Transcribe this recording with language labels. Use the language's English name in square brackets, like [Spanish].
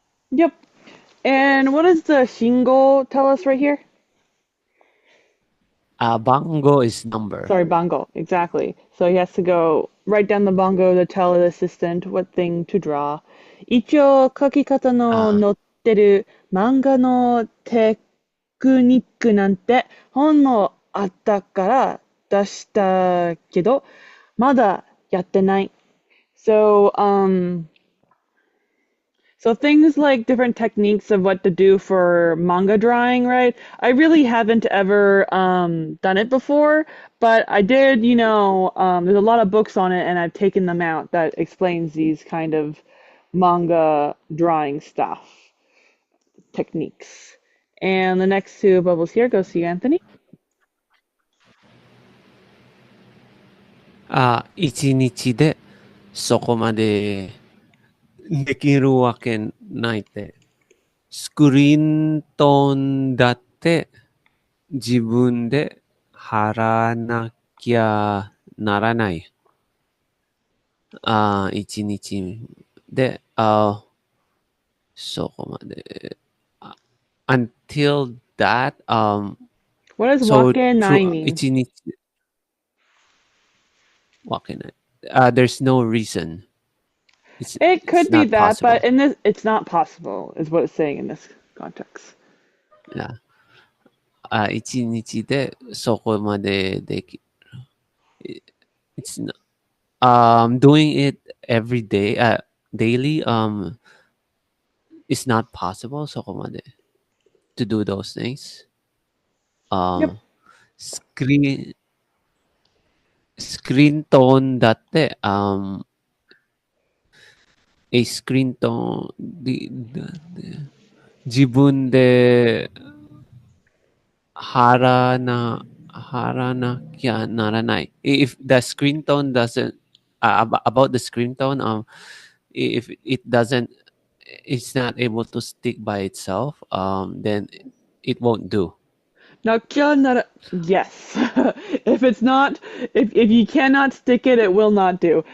[English] Yep. And what does the shingo tell us right here? Bango is number. Sorry, bongo. Exactly. So he has to go write down the bongo to tell the assistant what thing to draw. [Japanese] 一応書き方の載ってる漫画のテクニックなんて本もあったから出したけど、まだやってない。 [English] So, so things like different techniques of what to do for manga drawing, right? I really haven't ever done it before, but I did, there's a lot of books on it and I've taken them out that explains these kind of manga drawing stuff, techniques. And the next two bubbles here goes to you, Anthony. [Japanese] 一日でそこまでできるわけないって。スクリーントーンだって自分で貼らなきゃならない。一日で、そこまで。 [English] Until that, What does so wake through nai mean? [Japanese] 一日、わけない。 [English] There's no reason. It It's could be not that, but possible. in this, it's not possible, is what it's saying in this context. Yeah. [Japanese] 一日でそこまででき、 [English] it's not, doing it every day, daily, is not possible [Japanese] そこまで [English] to do those things. Yep. [Japanese] スクリーン、スクリーントーンだって、スクリーントーンだって自分で貼らなきゃならない。 [English] If the screen tone doesn't, about the screen tone, if it doesn't, it's not able to stick by itself, then it won't do. Now, yes. If it's not, if you cannot stick it, it will not do.